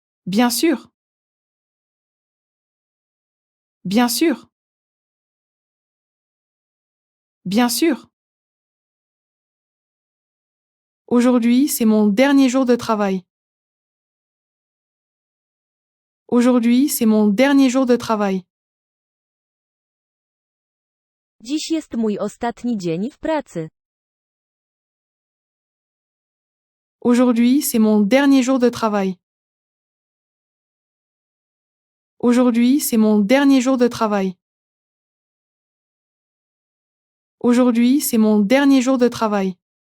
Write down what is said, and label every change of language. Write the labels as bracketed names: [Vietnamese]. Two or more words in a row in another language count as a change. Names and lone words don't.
[French] Bien sûr. Bien sûr. Bien sûr. Aujourd'hui, c'est mon dernier jour de travail. Aujourd'hui, c'est mon dernier jour de travail. [Polish] Dziś jest mój ostatni dzień w pracy. [French] Aujourd'hui, c'est mon dernier jour de travail. Aujourd'hui, c'est mon dernier jour de travail. Aujourd'hui, c'est mon dernier jour de travail.